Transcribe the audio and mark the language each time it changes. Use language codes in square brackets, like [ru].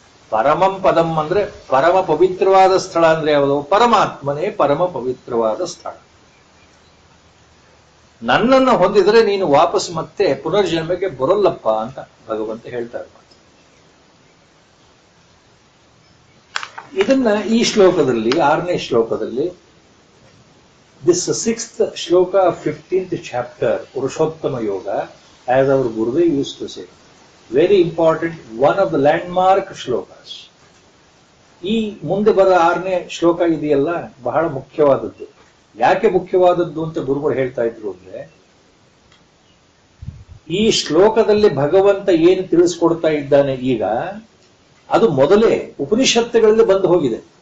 [kn] ಪರಮಂ ಪದಂ ಅಂದ್ರೆ ಪರಮ ಪವಿತ್ರವಾದ ಸ್ಥಳ ಅಂದ್ರೆ ಯಾವುದು? ಪರಮಾತ್ಮನೇ ಪರಮ ಪವಿತ್ರವಾದ ಸ್ಥಳ. ನನ್ನನ್ನು ಹೊಂದಿದ್ರೆ ನೀನು ವಾಪಸ್ ಮತ್ತೆ ಪುನರ್ಜನ್ಮಕ್ಕೆ ಬರೋಲ್ಲಪ್ಪ ಅಂತ ಭಗವಂತ ಹೇಳ್ತಾ ಇರ್ತಾರೆ. ಇದನ್ನ ಈ ಶ್ಲೋಕದಲ್ಲಿ, 6ನೇ ಶ್ಲೋಕದಲ್ಲಿ, [en] this 6th shloka of 15th chapter, Purushottama Yoga, as our Gurudev used to say, very important, one of the landmark shlokas. [kn] ಈ ಮುಂದೆ ಬರೋ 6ನೇ ಶ್ಲೋಕ ಇದೆಯಲ್ಲ, ಬಹಳ ಮುಖ್ಯವಾದದ್ದು. ಯಾಕೆ ಮುಖ್ಯವಾದದ್ದು ಅಂತ ಗುರುಗಳು ಹೇಳ್ತಾ ಇದ್ರು ಅಂದ್ರೆ, ಈ ಶ್ಲೋಕದಲ್ಲಿ ಭಗವಂತ ಏನು ತಿಳಿಸ್ಕೊಡ್ತಾ ಇದ್ದಾನೆ ಈಗ, ಅದು ಮೊದಲೇ ಉಪನಿಷತ್ತುಗಳಲ್ಲಿ ಬಂದು ಹೋಗಿದೆ.